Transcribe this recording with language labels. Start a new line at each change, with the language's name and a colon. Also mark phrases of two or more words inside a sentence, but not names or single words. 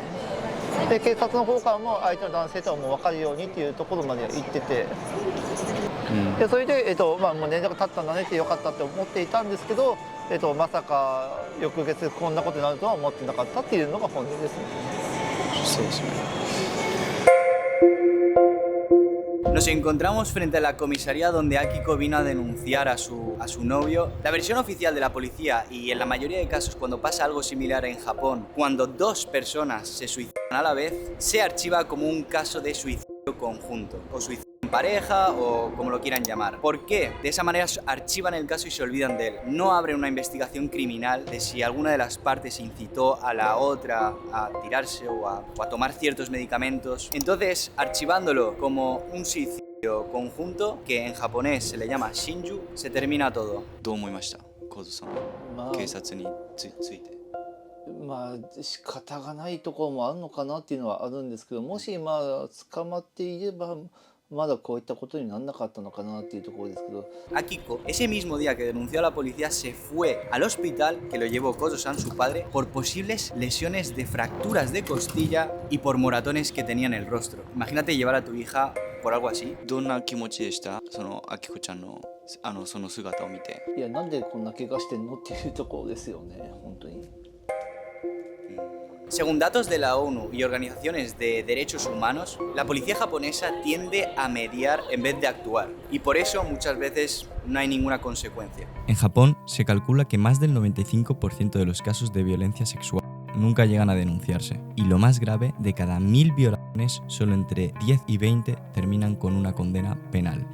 Japanese: で、警察の方からも相手の男性とはもう分かるようにっていうところまで行ってて、でそれで、もう連絡立ったんだねってよかったって思っていたんですけど、まさか翌月こんなことになるとは思ってなかったっていうのが本音ですね。そうですね。
Spanish: Nos encontramos frente a la comisaría donde Akiko vino a denunciar a su novio. La versión oficial de la policía, y en la mayoría de casos cuando pasa algo similar en Japón, cuando dos personas se suicidan a la vez, se archiva como un caso de suicidio conjunto, o suicidio en pareja, o como lo quieran llamar. ¿Por qué? De esa manera archivan el caso y se olvidan de él. No abren una investigación criminal de si alguna de las partes incitó a la otra a tirarse o a tomar ciertos medicamentos. Entonces, archivándolo como un suicidio conjunto, que en japonés se le llama shinju, se termina todo.
Japanese: どう思いました？コズさん。警察について。仕方がないところもあるのかなっていうのはあるんですけど、もし捕まっていればまだこういったことにならなかったのかなっていうところですけど。
Spanish: Akiko, ese mismo día que denunció a la policía, se fue al hospital que lo llevó Kozo-san, su padre, por posibles lesiones de fracturas de costilla y por moratones que tenía en el rostro. Imagínate llevar a tu hija por algo así.
Japanese: どんな気持ちでした？そのあきこちゃんのその姿を見て。いや、なんでこんな怪我してんのっていうところですよね、本当に。
Spanish: Según datos de la ONU y organizaciones de derechos humanos, la policía japonesa tiende a mediar en vez de actuar, y por eso muchas veces no hay ninguna consecuencia. En Japón se calcula que más del 95% de los casos de violencia sexual nunca llegan a denunciarse, y lo más grave, de cada 1000 violaciones, solo entre 10 y 20 terminan con una condena penal.